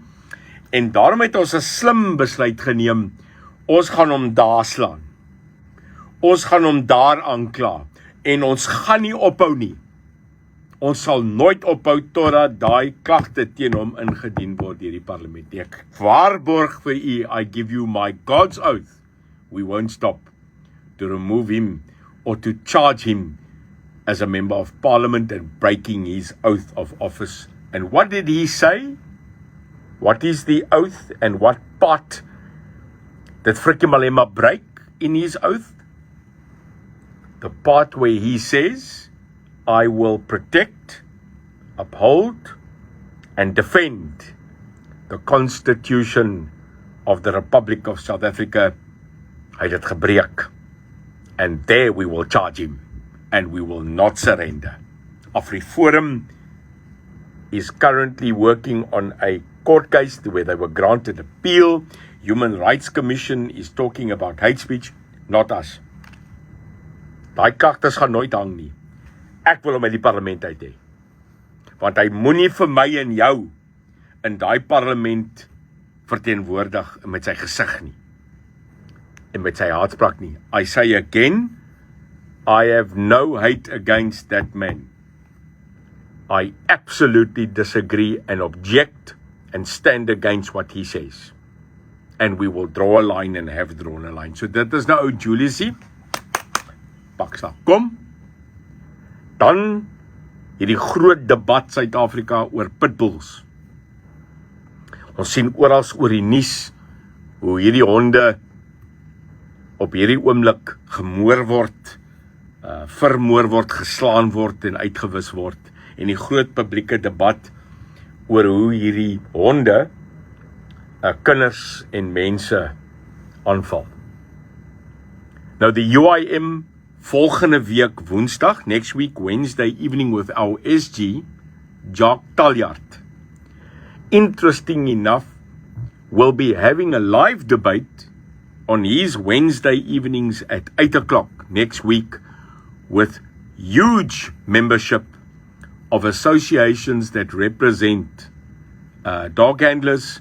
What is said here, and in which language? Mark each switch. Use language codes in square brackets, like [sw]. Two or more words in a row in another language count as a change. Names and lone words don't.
[af] En daarom het ons 'n slim besluit geneem. Ons gaan hom daar slaan. Ons gaan hom daar aankla. En ons gaan nie ophou nie. Ons sal nooit ophou totdat daai klagte teen hom ingedien word deur die parlement. Ek waarborg vir u, [en] I give you my God's oath, we won't stop to remove him or to charge him as a member of parliament and breaking his oath of office. And what did he say? What is the oath, and what part did Frikkie Malema break in his oath? The part where he says, I will protect, uphold, and defend the Constitution of the Republic of South Africa. [af] Hy het dit gebreek. [en] And there we will charge him, and we will not surrender. AfriForum is currently working on a court case where they were granted appeal. Human Rights Commission is talking about hate speech, not us. [af] Daai klagtes gaan nooit hang nie. Ek wil hom uit die parlement uit hê. Want hy moenie vir my en jou in daai parlement verteenwoordig met sy gesig nie. En met sy haatspraak nie. [en] I say again, I have no hate against that man. I absolutely disagree and object and stand against what he says. And we will draw a line and have drawn a line. [af] So dit is nou ou Juliusie. Paksa, kom. Dan hierdie groot debat Suid-Afrika oor pitbulls. Ons sien oral oor die nuus hoe hierdie honde op hierdie oomblik gemoor word, vermoor word, geslaan word en uitgewis word. En die groot publieke debat oor hoe hierdie honde kinders en mense aanval. Nou die UIM volgende week Woensdag, [en] next week Wednesday evening with our SG, Jacques Taljaard, interesting enough, will be having a live debate on his Wednesday evenings at 8 o'clock next week with huge membership of associations that represent dog handlers.